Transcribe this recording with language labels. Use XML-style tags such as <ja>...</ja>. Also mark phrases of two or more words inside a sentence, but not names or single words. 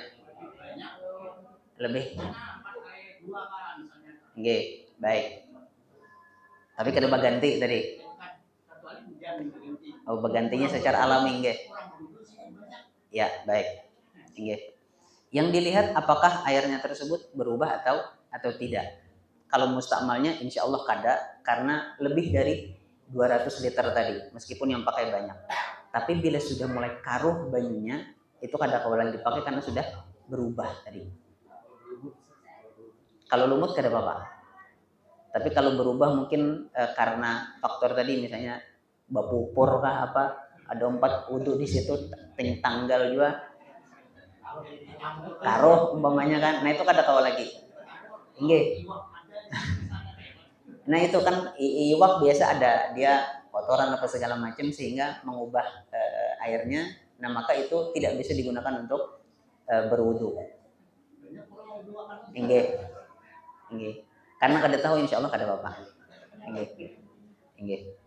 <id>Lebih. Enggak, baik.</id> <bjn>Tapi kada ganti tadi.</bjn> <id>Oh, bergantinya secara alami enggak? Ya, baik. Enggak. Yang dilihat apakah airnya tersebut berubah atau tidak. Kalau mustakmalnya</id> <ar>إن شاء الله</ar> <id>kada, karena lebih dari 200 liter tadi, meskipun yang pakai banyak.</id> <bjn>Tapi bila sudah mulai karuh banyunya, itu kada kawalan dipakai karena sudah berubah tadi. Kalau lumut kada apa-apa. Tapi kalau berubah mungkin karena faktor tadi misalnya bapupur kah apa, ada 4 wudu di situ, tanggal juga karuh umpamanya kan, nah itu kada tahu lagi.</bjn> <id>Nggih. Nah itu kan iwak biasa ada dia kotoran apa segala macam sehingga mengubah airnya, nah maka itu tidak bisa digunakan untuk berwudu.</id> <jv>Nggih. Nggih.</jv> <bjn>Karena kada tahu</bjn> <ar>إن شاء الله</ar> <bjn>kada apa-apa.</bjn> <jv>Nggih. Nggih.</jv>